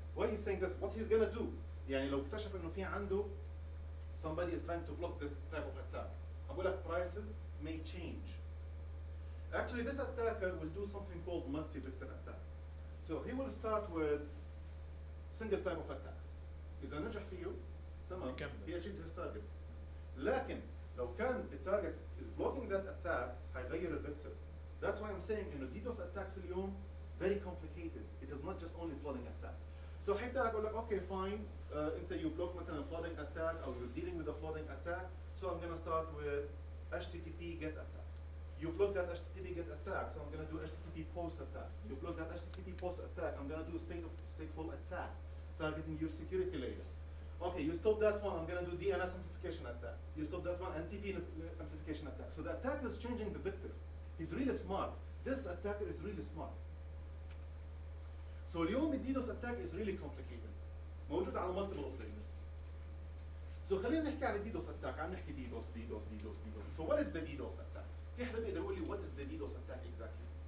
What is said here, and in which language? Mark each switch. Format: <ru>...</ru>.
<en>Why he's saying this? What he's gonna do?</en> <ar>يعني لو اكتشف إنه في عنده</ar> <en>somebody is trying to block this type of attack.</en> <ar>أقول لك</ar> <en>prices may change. Actually, this attacker will do something called multi-vector attack. So he will start with single type of attacks.</en> <ar>إذا نجح فيه تمام</ar> <en>he achieved his target.</en> <ar>لكن لو كان التارجت</ar> <en>is blocking that attack</en> <ar>هيغير الفيكتور.</ar> <en>That's why I'm saying إنه DDoS attacks اليوم very complicated. It is not just only flooding attack. So</en> <ar>حيبدأ أقول لك</ar> <en>okay fine أنت you block مثلا flooding attack أو you're dealing with a flooding attack. So I'm gonna start with HTTP get attack. You block that HTTP get attack, so I'm gonna do HTTP post attack. You block that HTTP post attack, I'm gonna do stateful attack. targeting your security layer. Okay, you stop that one, I'm gonna do DNS amplification attack. You stop that one, NTP amplification attack. So the attacker is changing the vector. He's really smart. This attacker is really smart. So اليوم الديدوس attack is really complicated.</en> <ar>موجود على</ar> <en>multiple of layers.</en> <ar>So خلينا نحكي عن الديدوس attack. عم نحكي DDoS.</ar> <en>So what is the DDoS attack?</en> <ar>في حدا بيقدر يقول لي</ar> <en>what is the DDoS attack exactly?</en>